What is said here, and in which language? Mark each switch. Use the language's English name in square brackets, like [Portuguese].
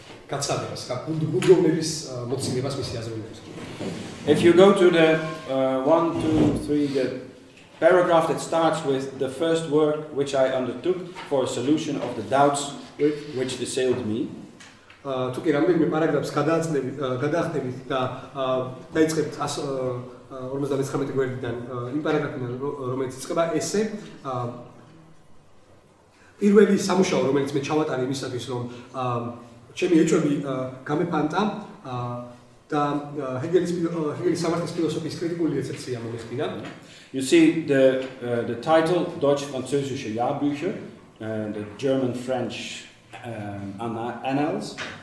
[Georgian] გაცადებას, გუნდოვნების მოცილებას მისი აზროვნების. [English] If you go to the 1, 2, 3, the paragraph that starts with the first work which I undertook for a solution of the doubts which assailed me. [Georgian] თუ კი რამდენიმე პარაგრაფს გადაახდებით და დაიწყებთ 159 გვერდიდან იმ პარაგრაფიდან რომელიც იწყება ესე პირველი სამუშაო რომელიც მე ჩავატარე იმისათვის რომ ჩემი ეჭვები გამეფანტა და ჰეგელის სამართლის ფილოსოფიის კრიტიკული რეცეპცია მომეხდინა. [English] You see the title Deutsch-Französische Jahrbücher, the German-French annals.